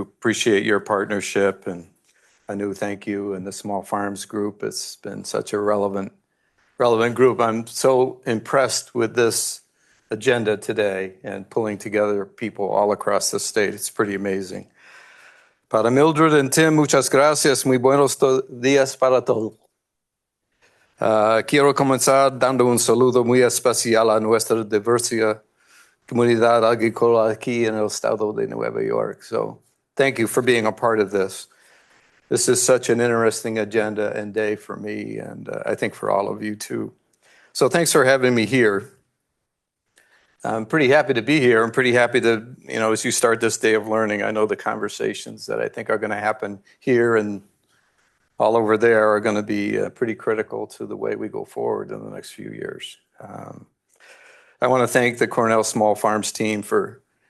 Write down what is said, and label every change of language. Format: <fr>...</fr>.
<en>Appreciate your partnership. And Anu, thank you. And the Small Farms Group, it's been such a relevant group. I'm so impressed with this agenda today and pulling together people all across the state. It's pretty amazing. Para Mildred and Tim, muchas gracias.</en> <es>Muy buenos días para todos. Quiero comenzar dando un saludo muy especial a nuestra diversa comunidad agrícola aquí en el estado de Nueva York.</es> <en>So thank you for being a part of this. This is such an interesting agenda and day for me, and I think for all of you too. So thanks for having me here. I'm pretty happy to be here. I'm pretty happy to, as you start this day of learning, I know the conversations that I think are going to happen here and all over there are going to be pretty critical to the way we go forward in the next few years. I want to thank the Cornell Small Farms team for</en>